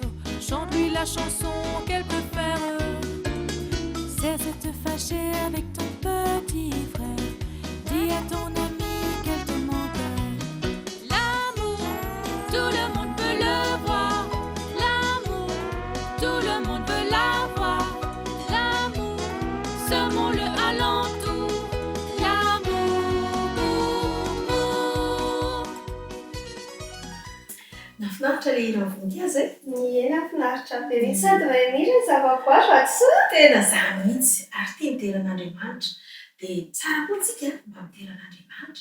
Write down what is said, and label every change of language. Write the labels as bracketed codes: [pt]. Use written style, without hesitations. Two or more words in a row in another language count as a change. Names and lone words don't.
[fr] Chante-lui la chanson qu'elle préfère. Cesse de te fâcher avec ton petit frère. Dis à ton ami qu'elle te manque. L'amour, tout le monde peut le voir. L'amour, tout le monde peut l'avoir. L'amour, semons-le alentour. [mg] Nafinaritra ilay hira voninkazo e. Ena finaritra be mihitsy sady mahay mihira ny zavaboary ratsoa. Tena izany mihitsy ary tia miteran'Andriamanitra. Dia tsara koa tsika mba miteran'Andriamanitra.